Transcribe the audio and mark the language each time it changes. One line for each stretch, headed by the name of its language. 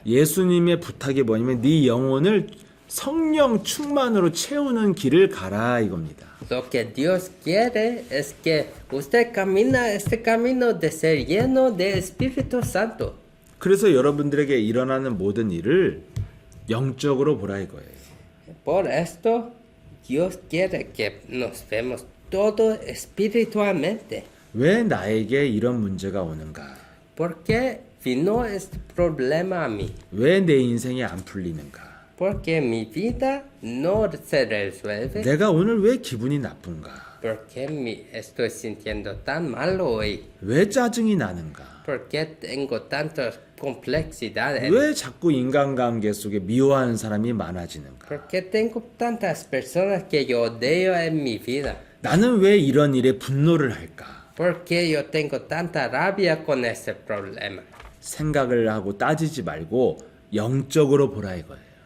Korean: 예수님의 부탁이 뭐냐면 네 영혼을 성령 충만으로 채우는 길을 가라 이겁니다.
Spanish: Lo que Dios quiere es que usted camina este camino de ser lleno de Espíritu Santo.
Korean: 그래서 여러분들에게 일어나는 모든 일을 영적으로 보라 이거예요.
Spanish: Por esto, Dios quiere que nos vemos todo espiritualmente.
Korean: 왜 나에게 이런 문제가 오는가?
Spanish: ¿Por qué vino este problema a mí?
Korean: 왜 내 인생이 안 풀리는가?
Spanish: Porque mi vida no se resuelve.
Korean: 내가 오늘 왜 기분이 나쁜가?
Spanish: ¿Por qué me estoy sintiendo tan mal hoy?
Korean: 왜 짜증이 나는가?
Spanish: ¿Por qué tengo tantas complejidades?
Korean: 왜 자꾸 인간관계 속에 미워하는 사람이 많아지는가?
Spanish: ¿Por qué tengo tantas personas que yo odio en mi vida?
Korean: 나는 왜 이런 일에 분노를 할까?
Spanish: ¿Por qué yo tengo tanta rabia con este problema?
Korean: 생각을 하고 따지지 말고 영적으로 보라 이거예요.